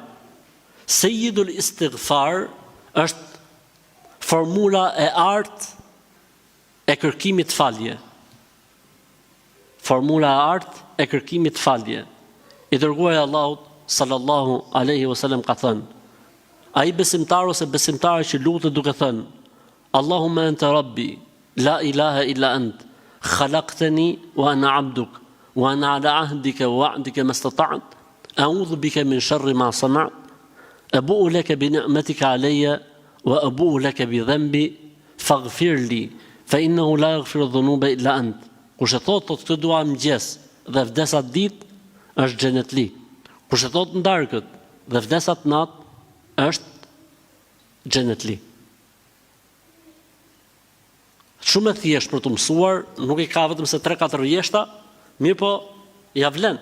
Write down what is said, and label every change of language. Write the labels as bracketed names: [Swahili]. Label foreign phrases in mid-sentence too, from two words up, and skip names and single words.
[Albanian] Sejidul Istighfar është formula e artë e kërkimit falje. Formula e artë e kërkimit falje. I dërguari Allahut [Arabic] صلى الله عليه وسلم [Albanian] ka thënë: ai besimtar ose besimtare që lutet duke thënë: [Arabic] اللهم أنت ربي لا إله إلا أنت خلقتني وأنا عبدك وأنا على عهدك ووعدك ما استطعت أعوذ بك من شر ما صنعت أبوء لك بنعمتك علي وأبوء لك بذنبي فاغفر لي فإنه لا يغفر الذنوب إلا أنت. [Albanian] Kush e thot këtë dua mëngjes dhe vdes atë ditë, është xhenetli. Kush e thot ndarkët dhe vdes atë natë, është xhenetli. Shumë e thjesht për të mësuar, nuk i ka vetëm se 3-4 vjeshta, mirë po ja vlen.